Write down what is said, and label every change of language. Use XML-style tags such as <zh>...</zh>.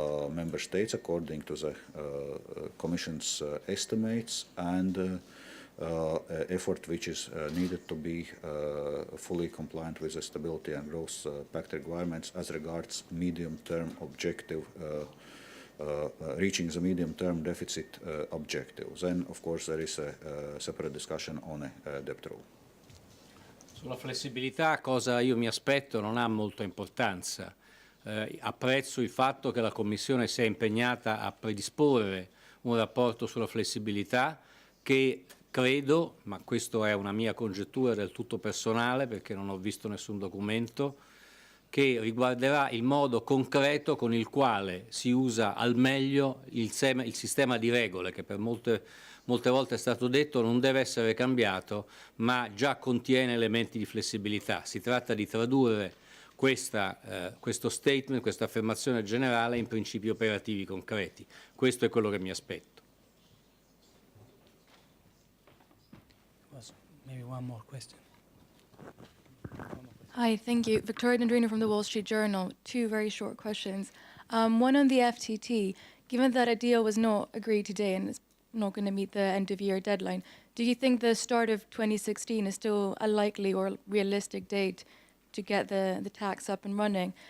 <en>member states according to the Commission's estimates, and effort which is needed to be fully compliant with the Stability and Growth Pact requirements as regards medium-term objective, reaching the medium-term deficit objective. Then, of course, there is a separate discussion on a debt rule.</en> <it>Sulla flessibilità, cosa io mi aspetto non ha molta importanza. Apprezzo il fatto che la Commissione si è impegnata a predisporre un rapporto sulla flessibilità che credo, ma questa è una mia congettura del tutto personale perché non ho visto nessun documento, che riguarderà il modo concreto con il quale si usa al meglio il sistema di regole che per molte volte è stato detto non deve essere cambiato, ma già contiene elementi di flessibilità. Si tratta di tradurre questo statement, questa affermazione generale in principi operativi concreti. Questo è quello che mi aspetto.</it> <en>Maybe one more question. Hi, thank you. Victoria Nandrina from the Wall Street Journal. Two very short questions. One on the FTT. Given that a deal was not agreed today and it's not going to meet the end-of-year deadline, do you think the start of 2016 is still a likely or realistic date to get the tax up and running?</en>